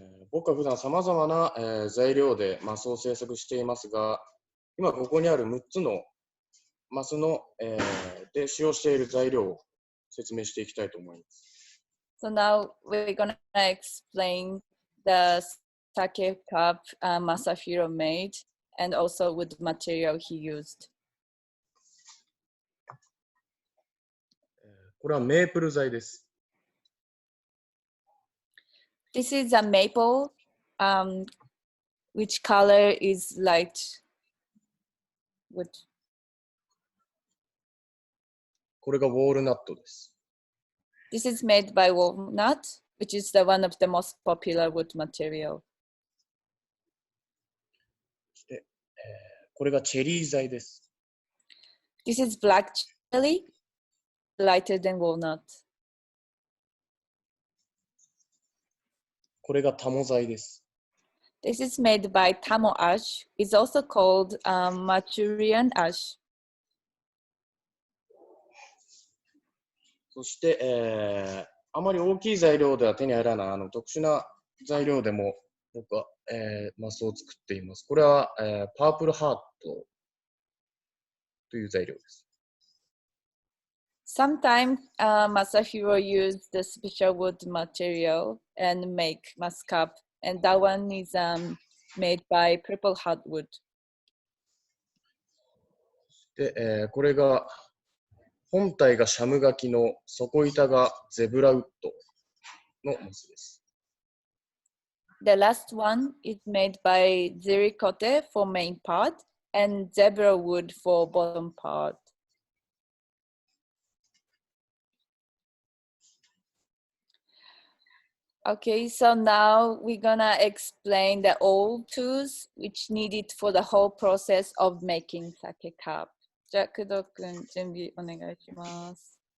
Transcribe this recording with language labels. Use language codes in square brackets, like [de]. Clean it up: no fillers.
[ja] 僕は普段さまざまな、材料でマスを製作していますが、今ここにある6つのマスの、で使用している材料を説明していきたいと思います。 [en] So now we're gonna explain the sake cup Masahiro made and also with the material he used. [ja] これはメープル材です。 [en] This is a maple, which color is light wood. [ja] これがウォールナットです。 [en] This is made by walnut, which is the one of the most popular wood material. [ja] そして、これがチェリー材です。 [en] This is black cherry, lighter than walnut. [ja] これがタモ材です。 [en] This is made by tamo ash. It's also called Manchurian ash. [ja] そして、あまり大きい材料では手に入らない特殊な材料でも僕は、マスを作っています。これは、パープルハートという材料です。 [en] Sometimes Masahiro used the special wood material and make mask cup, and that one is made by purple hardwood. [ja] で、これが本体がシャムガキの底板がゼブラウッドのマスです。 [en] The last one is made by zirikote for main part and zebra wood for bottom part. Okay, so now we're gonna explain the old tools which needed for the whole process of making sake cup. [ja] じゃあ、工藤くん、準備お願いします。